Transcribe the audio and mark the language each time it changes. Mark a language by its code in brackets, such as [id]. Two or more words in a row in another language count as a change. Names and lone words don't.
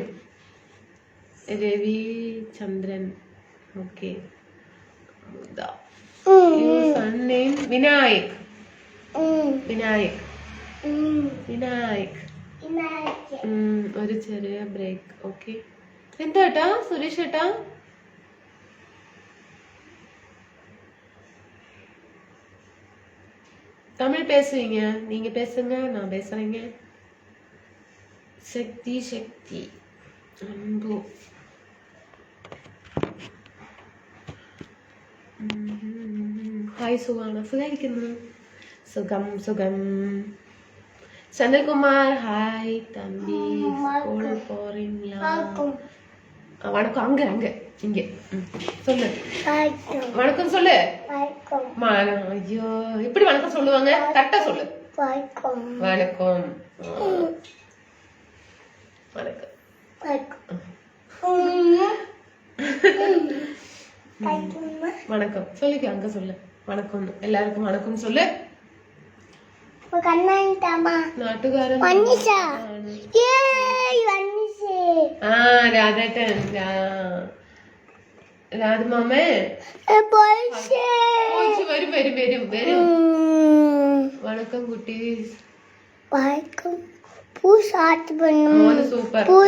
[ml] രവി ചന്ദ്രൻ. ഓക്കെ. വിനായക്. ഒരു ചെറിയ ബ്രേക്ക്. ഓക്കെ. എന്താ ഏട്ടാ? സുരേഷ് ഏട്ടാ, [ta] தமிழ் பேசுவீங்க? நீங்க பேசுங்க, நான் பேசுறேங்க. சக்தி அன்பு. [ml] ഹായ്, സുഖാണ്? സുഖായിരിക്കുന്നു. സുഖം. [ta] செந்தில்குமார் ஹாய் தம்பி, ஸ்கூல் போறீங்களா? வணக்கம். அங்க இங்க சொல்லு. வணக்கம் சொல்லு. ஐயோ, இப்படி வணக்கம் சொல்லுவாங்க? கரெக்டா சொல்லு. வணக்கம். வணக்கம் சொல்லிக்க. அங்க சொல்லு வணக்கம். எல்லாருக்கும் வணக்கம் சொல்லு. [ml] നാട്ടുകാരൻ രാധേട്ടൻ. രാധമാമേ വരും. വണക്കം കുട്ടി. സൂപ്പർ.